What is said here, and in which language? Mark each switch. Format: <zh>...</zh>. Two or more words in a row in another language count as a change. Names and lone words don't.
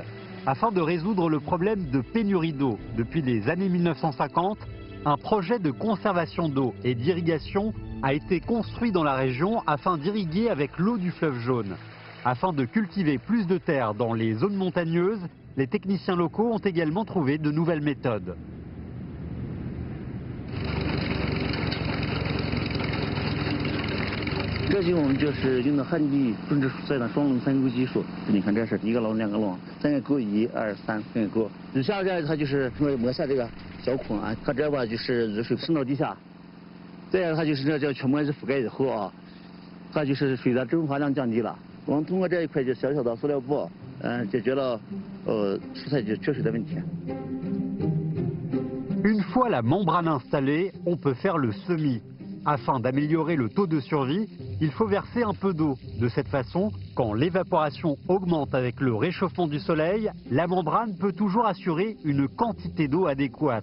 <fr>Afin de résoudre le problème de pénurie d'eau depuis les années 1950, un projet de conservation d'eau et d'irrigation a été construit dans la région afin d'irriguer avec l'eau du fleuve Jaune. Afin de cultiver plus de terres dans les zones montagneuses, les techniciens locaux ont également trouvé de nouvelles méthodes.</fr> <zh>这就我们就是用的旱地种植蔬菜的双垄3沟技术。你看这是1个垄2个垄，3个沟1、2、3，3个沟。你下边它就是磨下这个小孔啊，它这吧就是雨水渗到地下，这样它就是这叫全膜是覆盖以后啊，它就是水的蒸发量降低了。我们通过这一块就小小的塑料布，解决了蔬菜缺水的问题。</zh> <fr>Une fois la membrane installée, on peut faire le semis. Afin d'améliorer le taux de survie, il faut verser un peu d'eau. De cette façon, quand l'évaporation augmente avec le réchauffement du soleil, la membrane peut toujours assurer une quantité d'eau adéquate.</fr>